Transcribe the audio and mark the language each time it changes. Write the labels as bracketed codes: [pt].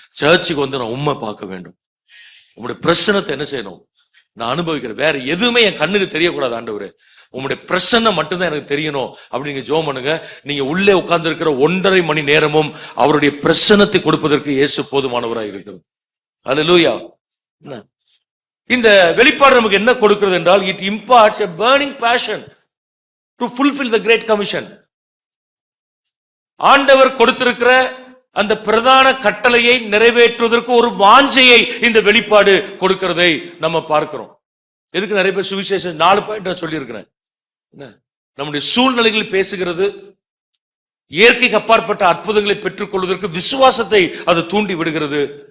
[ta] சர்ச்சுக்கு வந்து நான் உண்மை பார்க்க வேண்டும். உங்களுடைய பிரசன்னத்தை என்ன செய்யணும்? நான் அனுபவிக்கிறேன். வேற எதுவுமே என் கண்ணுக்கு தெரியக்கூடாது. ஆண்டவரே, உங்களுடைய பிரசன்னம் மட்டும்தான் எனக்கு தெரியணும். அப்படி நீங்க ஜெபம் பண்ணுங்க. நீங்க உள்ளே உட்கார்ந்து இருக்கிற 1.5 மணி நேரமும் அவருடைய பிரசன்னத்தை கொடுப்பதற்கு இயேசு போதுமானவராக இருக்கிறது. அல்லேலூயா. இந்த வெளிப்பாடு நமக்கு என்ன கொடுக்கிறது என்றால், [en] it imparts a burning passion to fulfill the great commission. [ta] ஆண்டவர் கொடுத்திருக்கிற அந்த பிரதான கட்டளையை நிறைவேற்றுவதற்கு ஒரு வாஞ்சையை இந்த வெளிப்பாடு கொடுக்கிறதை நம்ம பார்க்கிறோம். எதுக்கு நிறைய பேர் சுவிசேஷம் 4 பாயிண்ட் நான் சொல்லி இருக்கிறேன். நம்முடைய சூழ்நிலைகளில் பேசுகிறது, இயற்கைக்கு அப்பாற்பட்ட அற்புதங்களை பெற்றுக் கொள்வதற்கு விசுவாசத்தை அது தூண்டி விடுகிறது.